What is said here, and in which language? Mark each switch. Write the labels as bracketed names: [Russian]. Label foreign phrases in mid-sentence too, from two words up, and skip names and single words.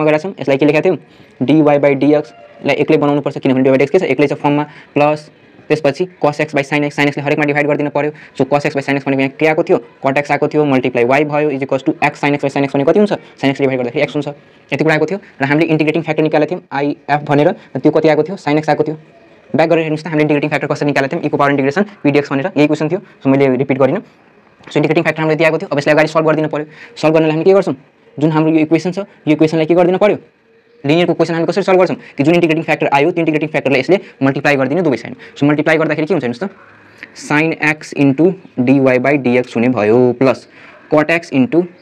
[Nepali] गरेका छौं यसलाई के लेखेका थियौ dy/dx लाई एक्लै बनाउनु पर्छ किनभने dy/dx के छ एक्लै छ फर्ममा प्लस त्यसपछि cos x / sin x sin x ले हरेकमा डिवाइड गर्दिन पर्यो सो cos x / sin x भनेको यहाँ के आको थियो cot x आको थियो मल्टिप्लाई y भयो = x sin x / sin x भनेको कति हुन्छ sin x डिवाइड गर्दाखेरि x हुन्छ यति कुरा आको थियो र हामीले [English] integrating factor [Nepali] निकालेका थियौं if भनेर त्यो कति आको थियो sin x आको थियो ब्याक गरेर हेर्नुस् त हामीले [English] integrating factor [Nepali] कसरी निकालेका थियौं e को [English] power integration [Nepali] p dx भनेर यही क्वेशन थियो सो मैले रिपिट गरिन सो [English] integrating factor [Nepali] हामीले दिएको थियो अब यसलाई अगाडि सल्भ गर्दिन पर्यो सल्भ गर्नलाई हामी के गर्छौं जुन हाम्रो यो इक्वेसन छ यो इक्वेसनलाई के गर्दिन पर्यो लिनियरको क्वेशन हामी कसरी सल्भ गर्छौं कि जुन [English] integrating factor [Nepali] आयो त्यो [English] integrating factor [Nepali] यसले मल्टिप्लाई गर्दिने दुवै साइड सो मल्टिप्लाई गर्दाखेरि के हुन्छ हेर्नुस् त sin x * dy/dx हुने भयो प्लस cot x *